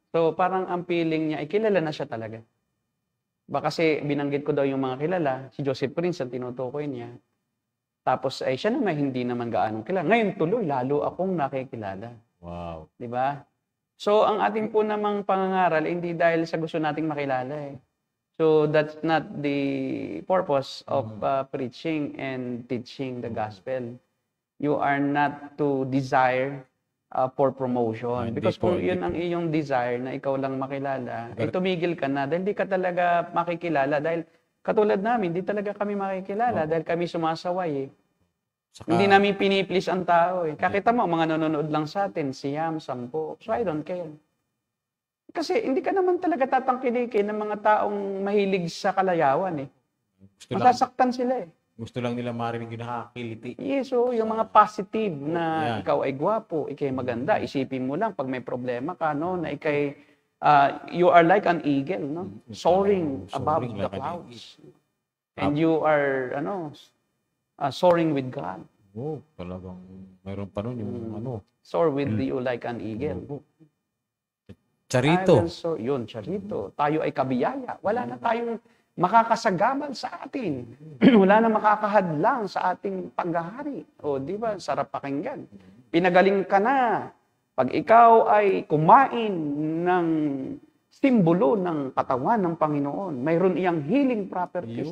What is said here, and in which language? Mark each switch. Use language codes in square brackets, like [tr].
[tl] So parang ang feeling niya, ay kilala na siya talaga. Baka kasi binanggit ko daw yung mga kilala, si Joseph Prince ang tinutukoy niya. Tapos ay siya naman hindi naman gaanong kilala. Ngayon tuloy, lalo akong nakikilala. Wow. Di ba? So, ang ating po namang pangangaral, hindi dahil sa gusto nating makilala eh. [en] So, that's not the purpose of preaching and teaching the gospel. You are not to desire for promotion. [tl] Hindi [en] Because [tl] po, kung yun hindi ang iyong desire na ikaw lang makilala, ay tumigil ka na dahil hindi ka talaga makikilala. Dahil katulad namin, hindi talaga kami makikilala dahil kami sumasaway eh. Saka, Hindi namin piniplease ang tao eh. Kakita mo, mga nanonood lang sa atin, siyam, 10. [en] So I don't care. [tl] Kasi hindi ka naman talaga tatangkilikin ng mga taong mahilig sa kalayawan eh. Masasaktan sila eh. gusto lang nila marinig yung nakakiliti. [en] Yes, so [tl] yung mga positive na Yan. ikaw ay gwapo, ikay maganda, isipin mo lang pag may problema ka, no, na ikay, [en] you are like an eagle, [tl] no? [en] Soaring above Soaring the like an clouds. And you are, soaring with God. [tl] Oh, talagang mayroon pa nun yung [en] Soar with you like an eagle. Charito. I will soar. [tl] Yun, charito. Tayo ay kabiyaya. Wala na tayong makakasagabal sa atin. Wala na makakahadlang sa ating paghahari. O, di ba? Sarap pakinggan. Pinagaling ka na. Pag ikaw ay kumain ng simbolo ng katawan ng Panginoon, mayroon iyang healing properties.